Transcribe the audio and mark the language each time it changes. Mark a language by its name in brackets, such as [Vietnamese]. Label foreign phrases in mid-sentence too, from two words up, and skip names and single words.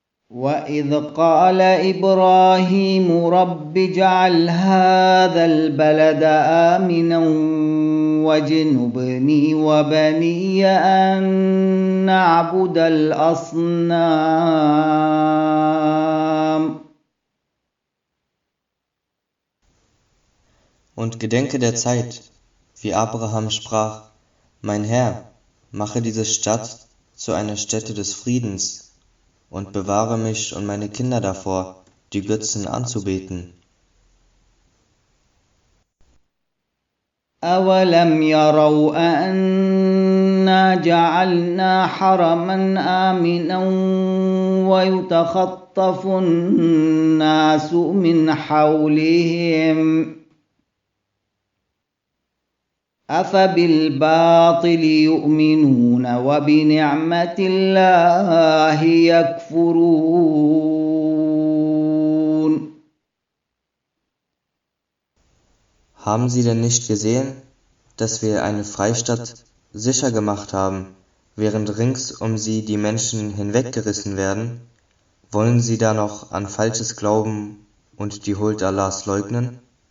[Arabic] وإذ قال إبراهيم رب اجعل هذا البلد آمنا واجنبني وبني أن نعبد الأصنام. [German] Und gedenke der Zeit, wie Abraham sprach: Mein Herr, mache diese Stadt zu einer Stätte des Friedens und bewahre mich und meine Kinder davor, die Götzen anzubeten. [Arabic] أولم يروا أنا جعلنا حرما آمنا ويتخطف الناس من حولهم أفبالباطل يؤمنون وبنعمة الله يكفرون. [German] Haben sie denn nicht gesehen, dass wir eine Freistadt sicher gemacht haben, während rings um sie die Menschen hinweggerissen werden? Wollen sie da noch an Falsches glauben und die Huld Allahs leugnen?